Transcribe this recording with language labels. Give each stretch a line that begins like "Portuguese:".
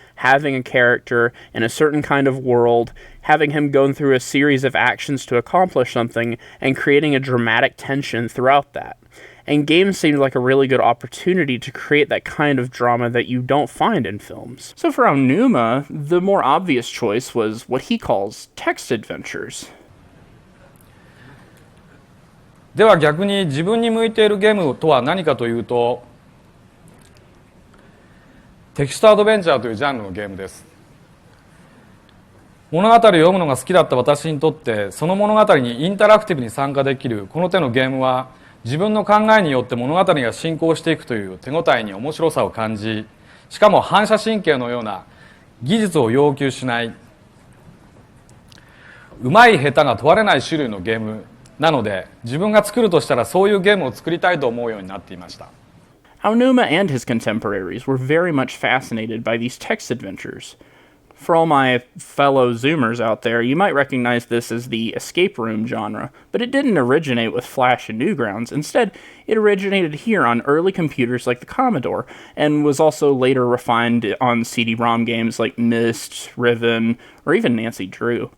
English: Having a character in a certain kind of world, having him go through a series of actions to accomplish something, and creating a dramatic tension throughout that. And games seemed like a really good opportunity to create that kind of drama that you don't find in films." So for Aonuma, the more obvious choice was what he calls text adventures.
Japanese: では逆に自分に向いているゲームとは何かというと、テキストアドベンチャーというジャンルのゲームです。物語を読むのが好きだった私にとって、その物語にインタラクティブに参加できるこの手のゲームは、自分の考えによって物語が進行していくという手応えに面白さを感じ、しかも反射神経のような技術を要求しない、うまい下手が問われない種類のゲームなので、自分が作るとしたらそういうゲームを作りたいと思うようになっていました。
English: Aonuma and his contemporaries were very much fascinated by these text adventures. For all my fellow Zoomers out there, you might recognize this as the escape room genre, but it didn't originate with Flash and Newgrounds. Instead, it originated here on early computers like the Commodore, and was also later refined on CD-ROM games like Myst, Riven, or even Nancy Drew.